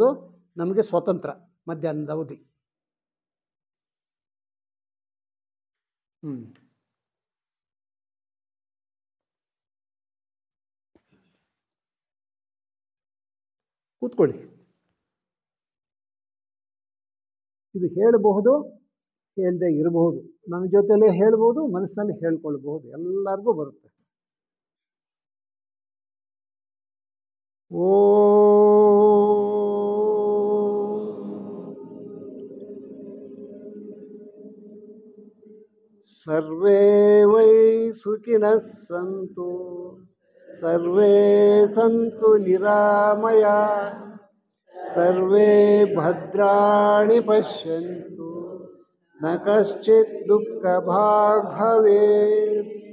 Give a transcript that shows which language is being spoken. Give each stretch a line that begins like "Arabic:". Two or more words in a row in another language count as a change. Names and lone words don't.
Kannada: ನಮಗೆ ಸ್ವತಂತ್ರ ಮಧ್ಯಾಹ್ನದ ಅವಧಿ. ಕೂತ್ಕೊಳ್ಳಿ. ಇದು ಹೇಳಬಹುದು, ಹೇಳದೆ ಇರಬಹುದು. ನನ್ನ ಜೊತೆಲೇ ಹೇಳ್ಬೋದು, ಮನಸ್ಸಿನಲ್ಲಿ ಹೇಳ್ಕೊಳ್ಬಹುದು, ಎಲ್ಲರಿಗೂ ಬರುತ್ತೆ.
Sanskrit: ಸರ್ವೇ ವೈ ಸುಖಿನಃ ಸಂತು, ಸರ್ವೇ ಸಂತು ನಿರಾಮಯ, ಸರ್ವೇ ಭದ್ರಾಣಿ ಪಶ್ಯಂತು, ನ ಕಶ್ಚಿತ್ ದುಃಖ ಭಾಗ್ ಭವೇತ್.